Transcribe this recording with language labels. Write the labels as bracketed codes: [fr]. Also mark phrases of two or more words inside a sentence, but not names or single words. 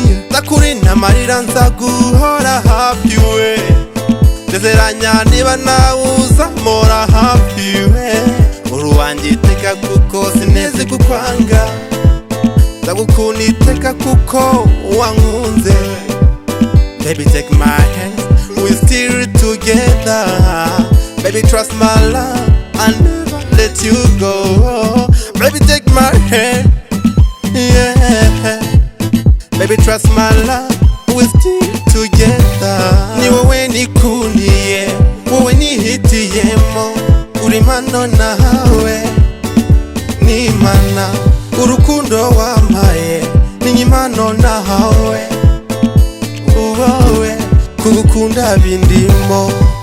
[rw] Ndakurinda amarira nza guhora hafi we, ndezeranya niba nawe uzamora hafi we. Uri uwanjye iteka kuko sineze kukwanga, ndagukunda iteka kuko wankunze. [en] Baby, take my hand, we still together. Baby, trust my love, I'll never let you go. Baby, take my hand, yeah. Baby, trust my love, we still together. [rw] Ni wowe nikundiye, wowe nihitiyemo, uri mano nahawe, ni mana. Urukundo wampaye, ni impano nahawe, uwowe, kugukunda bindimo.